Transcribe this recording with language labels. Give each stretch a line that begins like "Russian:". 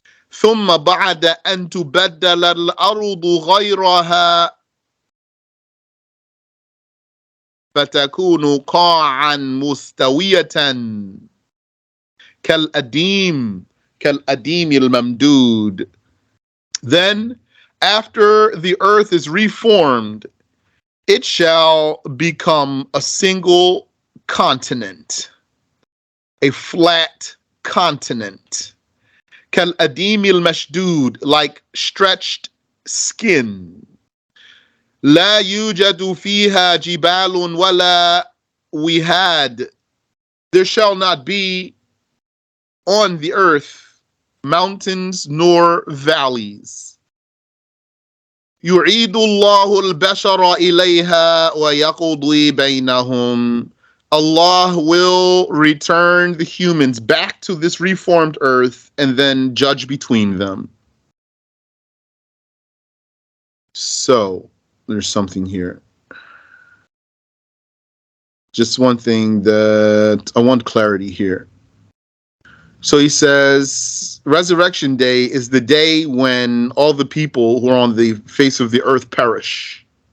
Arabic: ثُمَّ بَعْدَ أَن تُبَدَّلَ الْأَرْضُ غَيْرَهَا فَتَكُونُ قَاعًا مُسْتَوِيَةً كَالْأَدِيمِ الْمَمْدُودِ.
English: Then, after the earth is reformed, it shall become a single continent, a flat continent.
Arabic: كَالْأَدِيمِ الْمَشْدُودِ,
English: like stretched skin.
Arabic: لا يوجد فيها جبال
English: we had, there shall not be on the earth mountains nor valleys.
Arabic: يعيد الله البشر إليها ويقضي بينهم.
English: Allah will return the humans back to this reformed earth and then judge between them. So, there's something here. Just one thing that I want clarity here. So he says, Resurrection Day is the day when all the people who are on the face of the earth perish.